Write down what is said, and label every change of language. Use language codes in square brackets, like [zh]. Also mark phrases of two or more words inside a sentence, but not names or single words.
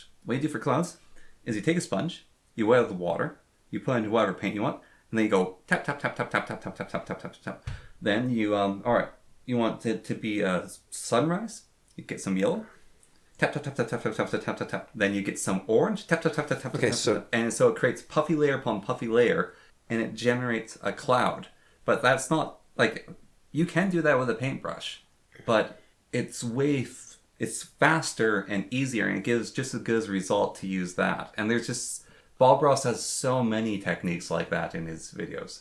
[en] What you do for clouds is you take a sponge, you wet out the water, you put into whatever paint you want, and then you go tap, tap, tap, tap, tap, tap, tap, tap, tap, tap, tap, tap. Then you, alright, you want it to be a sunrise, you get some yellow, tap, tap, tap, tap, tap, tap, tap, tap, tap, tap, tap. Then you get some orange, tap, tap, tap, tap, tap, okay, tap, tap, tap. And so it creates puffy layer upon puffy layer, and it generates a cloud. But that's not, like, you can do that with a paintbrush, but it's it's faster and easier, and it gives just as good a result to use that. And there's just... Bob Ross has so many techniques like that in his videos.